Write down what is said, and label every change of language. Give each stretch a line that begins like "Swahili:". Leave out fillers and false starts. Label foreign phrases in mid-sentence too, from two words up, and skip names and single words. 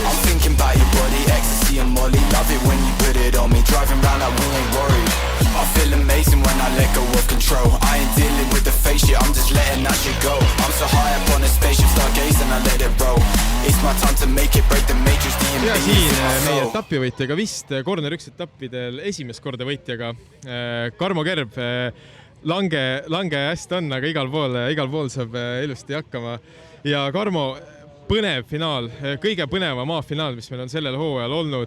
English: I'm thinking about your body, ecstasy and molly. Love it when you put it on me, driving round like we ain't worried. I feel amazing when I let go of control. I ain't dealing with the fake shit, I'm just letting that shit go. I'm so high up on a spaceship, stargazing, I let it roll. It's my time to make it, break the matrix, D&B.
Estonian: Ja siin meie etapivõitjaga vist Corner 1 etappidel esimest korda võitjaga Karmo Kerb. Lange hästi on, aga igal pool saab ilusti hakkama. Ja Karmo, põnev finaal, kõige põnevam A-finaal, mis meil on sellel hooajal olnud.